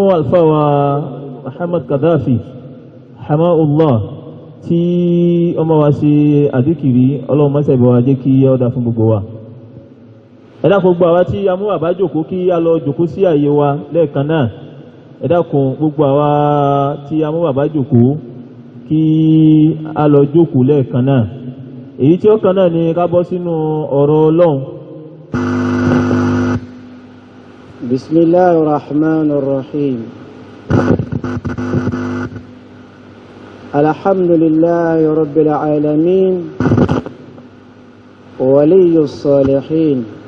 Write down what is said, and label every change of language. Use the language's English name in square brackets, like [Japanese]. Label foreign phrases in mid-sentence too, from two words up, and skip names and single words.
[Yoruba] alfa wa Muhammad Gaddafi hamahullah tí ọmọ wa ṣe àdíkìrí ọlọ́mọ sàìbà wa jẹ́ kí ó dá fún gbogbo wa ẹ dákun gbogbo àwa tí a mú bàbá jòkó kí a lọ jòkó sí àyè wa lẹ́ẹ̀kan náà ẹ dákun gbogbo àwa tí a mú bàbá jòkó kí a lọ jókòó lẹ́ẹ̀kan náà èyí tí ó kan náà ni ká bọ́ sínú ọ̀rọ̀ Ọlọ́run. [Arabic] بسم الله الرحمن الرحيم. الحمد لله رب العالمين. ولي الصالحين.